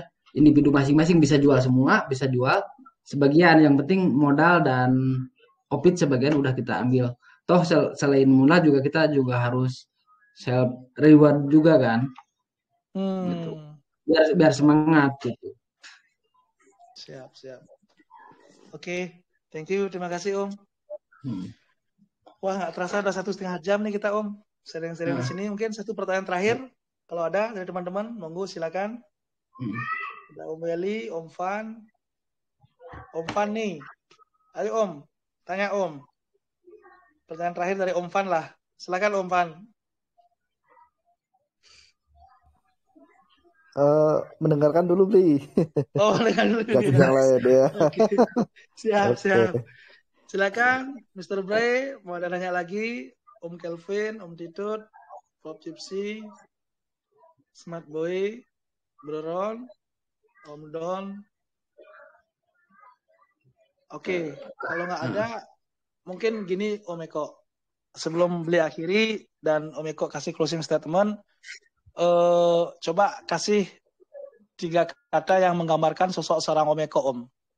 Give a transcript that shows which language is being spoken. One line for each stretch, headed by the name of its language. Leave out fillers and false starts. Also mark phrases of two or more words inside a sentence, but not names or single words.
Indonesian: Individu masing-masing bisa jual semua, bisa jual sebagian, yang penting modal dan opit sebagian udah kita ambil. Toh selain modal juga kita juga harus
English: self reward
Indonesian: juga kan. Gitu. Biar semangat gitu. Siap. Oke,
English: thank you,
Indonesian: terima kasih Om. Wah, nggak terasa udah 1,5 jam nih kita Om. Sering-sering di sini. Mungkin satu pertanyaan terakhir kalau ada dari teman-teman, monggo silakan. Ada Om Weli, Om Fan nih. Ayo Om, tanya Om. Pertanyaan terakhir dari Om Fan lah. Silakan Om Fan. Mendengarkan dulu Bli. Oh, mendengarkan dulu. Gak yang lain ya. Oke. Siap. Silakan Mr. Bray, mau ada nanya lagi? Om Kelvin, Om Titut, Pop Gypsy, Smart Boy, Bro Ron, Om Don. Oke, kalau nggak ada, mungkin gini Om Eko. Sebelum beli akhiri dan Om Eko kasih
English: closing statement,
Indonesian: coba kasih 3 kata yang menggambarkan sosok seorang Om Eko, Om.